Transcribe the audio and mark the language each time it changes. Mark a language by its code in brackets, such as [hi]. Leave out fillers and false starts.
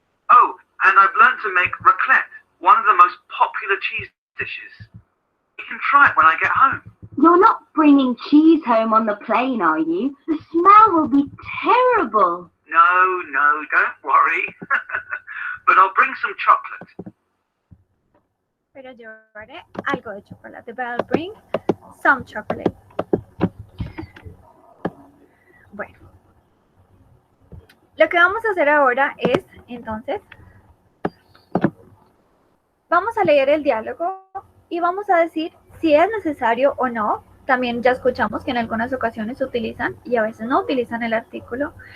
[en] Oh, and I've learned to make raclette, one of the most popular cheese dishes. You can try it when I get home. You're not bringing cheese home on the plane, are you? The smell will be terrible. No, don't worry. But I'll bring some chocolate. [es] Pero llevaré algo de chocolate. [en] But I'll bring some chocolate. [es] Bueno. Lo que vamos a hacer ahora es, entonces, vamos a leer el diálogo y vamos a decir si es necesario o no. También ya escuchamos que en algunas ocasiones utilizan y a veces no utilizan el artículo.